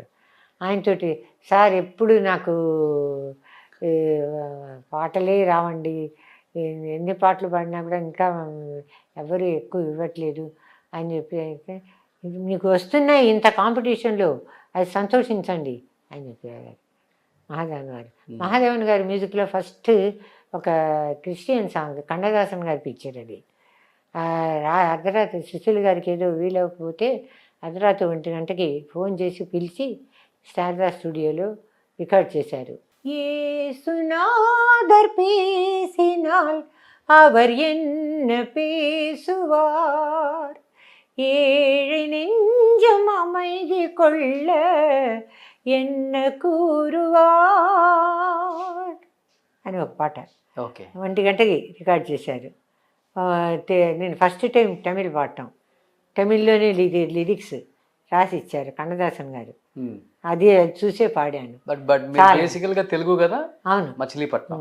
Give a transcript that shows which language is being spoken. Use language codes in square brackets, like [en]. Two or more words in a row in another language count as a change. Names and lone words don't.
[te] ఆయనతోటి, సార్ ఎప్పుడు నాకు పాటలే రావండి, ఎన్ని పాటలు పాడినా కూడా ఇంకా ఎవరు ఎక్కువ ఇవ్వట్లేదు అని చెప్పి, అయితే మీకు వస్తున్నాయి ఇంత కాంపిటీషన్లో, అది సంతోషించండి అని చెప్పారు మహాదేవన్ గారు. మహాదేవన్ గారి మ్యూజిక్లో ఫస్ట్ ఒక [en] Christian song, [te] కన్నదాసన్ గారి పిక్చర్ అది. అర్ధరాత్రి సుశీల్ గారికి ఏదో వీలవకపోతే అర్ధరాత్రి 1 గంటకి ఫోన్ చేసి పిలిచి శారదా స్టూడియోలో రికార్డ్ చేశారు. [ta] ஏசுநாதர் பேசினால் அவர் என்ன பேசுவார், ஏழை நெஞ்சம் அமைதி கொள்ள என்ன கூறுவார் [te] అని ఒక పాట. ఓకే, 1 గంటకి రికార్డ్ చేశారు. నేను [en] first time [te] తమిళ్ పాడటం, తమిళ్లోనే లిరిక్స్ రాసి ఇచ్చారు కన్నదాసన్ గారు, అది చూసే పాడాను. [en] But basical [te] గా తెలుగు కదా? అవును, మచిలీపట్నం.